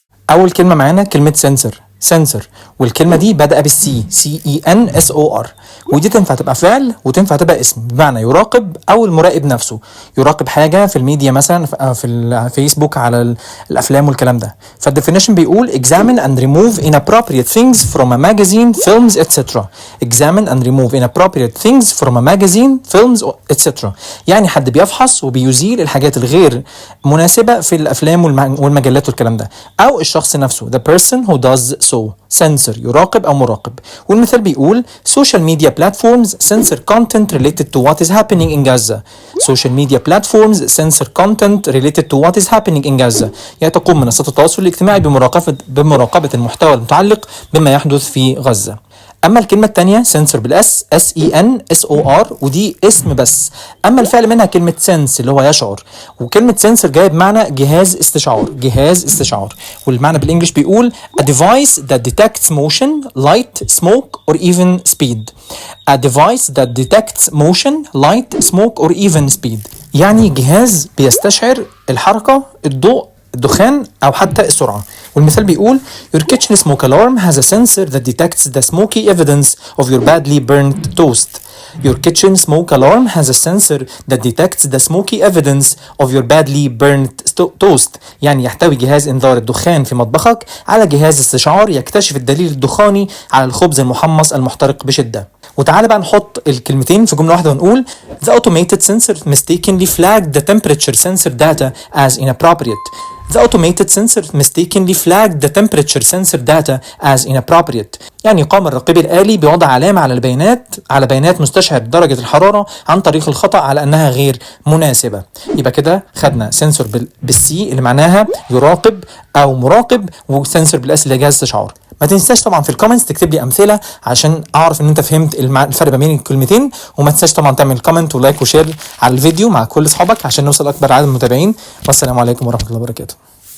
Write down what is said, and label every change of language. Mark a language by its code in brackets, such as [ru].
[ar] اول كلمه معانا كلمه سنسور والكلمه دي بادئه بالسي CENSOR، ودي تنفع تبقى فعل وتنفع تبقى اسم، بمعنى يراقب او المراقب نفسه يراقب حاجه في الميديا مثلا في الفيسبوك على الافلام والكلام ده. فالديفينيشن بيقول [en] examine and remove inappropriate things from a magazine, films, etc. examine and remove inappropriate things from a magazine, films, etc. [ar] يعني حد بيفحص وبيزيل الحاجات الغير مناسبه في الافلام والمجلات والكلام ده، او الشخص نفسه [en] the person who does so. [ar] سنسور يراقب او مراقب. والمثال بيقول [en] social media platforms censor content related to what is happening in Gaza. social media platforms censor content related to what is happening in Gaza. [ar] يعني تقوم منصات التواصل الاجتماعي بمراقبة المحتوى المتعلق بما يحدث في غزة. اما الكلمه الثانيه سنسور بالاس SENSOR، ودي اسم بس. اما الفعل منها كلمه سنس اللي هو يشعر، وكلمه سنسور جايه بمعنى جهاز استشعار. والمعنى بالانجلش بيقول [en] a device that detects motion, light, smoke or even speed. a device that detects motion, light, smoke or even speed. [ar] يعني جهاز بيستشعر الحركه، الضوء، الدخان او حتى السرعه. والمثال بيقول [en] your kitchen smoke alarm has a sensor that detects the smoky evidence of your badly burnt toast. your kitchen smoke alarm has a sensor that detects the smoky evidence of your badly burnt toast. [ar] يعني يحتوي جهاز انذار الدخان في مطبخك على جهاز استشعار يكتشف الدليل الدخاني على الخبز المحمص المحترق بشده. وتعالى بقى نحط الكلمتين في جمله واحده ونقول [en] the automated sensor mistakenly flagged the temperature sensor data as inappropriate. The automated sensor mistakenly flagged the temperature sensor data as inappropriate. [ar] يعني قام الرقيب الآلي بوضع علامة على بيانات مستشعر درجة الحرارة عن طريق الخطأ على أنها غير مناسبة. يبقى كده خدنا سنسور بالسي اللي معناها يراقب أو مراقب، وسنسور بالاس اللي جهاز استشعار. ما تنساش طبعا في الكومنتس تكتب لي امثله عشان اعرف ان انت فهمت الفرق بين الكلمتين، وما تنساش طبعا تعمل كومنت ولايك وشير على الفيديو مع كل اصحابك عشان نوصل اكبر عدد من المتابعين. والسلام عليكم ورحمه الله وبركاته.